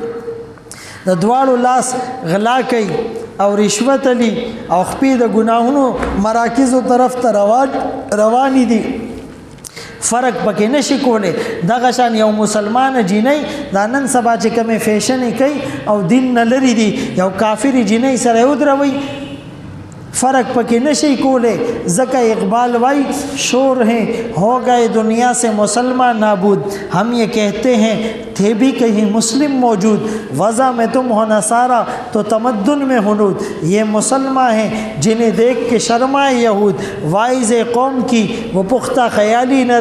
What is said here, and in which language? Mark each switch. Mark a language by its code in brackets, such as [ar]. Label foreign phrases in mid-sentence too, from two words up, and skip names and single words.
[ps] د دواړو لاس غلا کوي او رشوت علی او خپې د ګناهونو مراکزو طرف ته روانې دي، فرق پکې نشي کولی. دغه شان یو مسلمان جینۍ دا نن سبا چې کومې فیشنې کوي او دین نه لري دي، یو کافرې جینۍ سره ودروي فرق پکې نشي کولی. ځکه اقبال وائی [ur] شور ہیں ہو گئے دنیا سے مسلمان نابود، ہم یہ کہتے ہیں تھے بھی کہیں مسلم موجود، وضع میں تم ہو نصارہ تو تمدن میں ہنود، یہ مسلمان ہیں جنہیں دیکھ کے شرمائے یہود، واعظ قوم کی وہ پختہ خیالی نہ